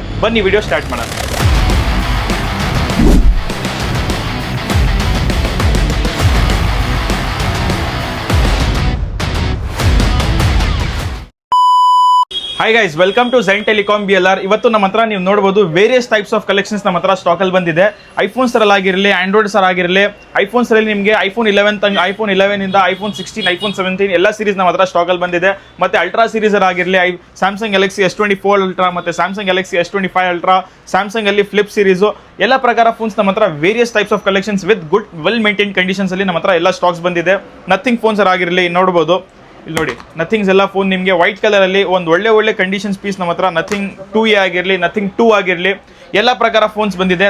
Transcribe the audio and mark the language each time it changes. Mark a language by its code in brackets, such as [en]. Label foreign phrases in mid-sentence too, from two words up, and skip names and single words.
[kn] ಬನ್ನಿ [en] video start [kn] ಮಾಡೋಣ. [en] Hi guys, welcome to Zen Telecom BLR. [kn] ಇವತ್ತು ನಮ್ಮ ಹತ್ರ ನೀವು ನೋಡಬಹುದು [en] various types of collections [kn] ನಮ್ಮ ಹತ್ರ ಸ್ಟಾಕ್ ಅಲ್ಲಿ ಬಂದಿದೆ. ಐಫೋನ್ಸ್ ಆಗಿರಲಿ, ಆಂಡ್ರಾಯ್ಡ್ಸ್ ಆಗಿರಲಿ, ಐಫೋನ್ಸ್ ಅಲ್ಲಿ ನಿಮಗೆ iPhone 11 iPhone 11 ಇಂದ iPhone 16 iPhone 17 ಎಲ್ಲ ಸೀರೀಸ್ ನಮ್ಮ ಹತ್ರ ಸ್ಟಾಕ್ ಅಲ್ಲಿ ಬಂದಿದೆ. ಮತ್ತೆ [en] Ultra series [kn] ಆಗಿರಲಿ, Samsung Galaxy S24 Ultra ಮತ್ತೆ Samsung Galaxy S25 Ultra, Samsung ಅಲ್ಲಿ [en] flip series [kn] ಎಲ್ಲ ಪ್ರಕಾರ ಫೋನ್ಸ್ ನಮ್ಮ ಹತ್ರ [en] various types of collections with good well maintain conditions [kn] ಅಲ್ಲಿ ನಮ್ಮ ಹತ್ರ ಎಲ್ಲ ಸ್ಟಾಕ್ಸ್ ಬಂದಿದೆ. [en] Nothing phones [kn] ಆಗಿರಲಿ ನೋಡಬಹುದು, ಇಲ್ಲಿ ನೋಡಿ ನಥಿಂಗ್ಸ್ ಎಲ್ಲ ಫೋನ್ ನಿಮಗೆ [en] white colour [kn] ಅಲ್ಲಿ ಒಂದು ಒಳ್ಳೆ [en] conditions piece [kn] ನಮ್ಮ ಹತ್ರ. ನಥಿಂಗ್ 2A ಆಗಿರಲಿ, ನಥಿಂಗ್ 2 ಆಗಿರಲಿ, ಎಲ್ಲ ಪ್ರಕಾರ ಫೋನ್ಸ್ ಬಂದಿದೆ.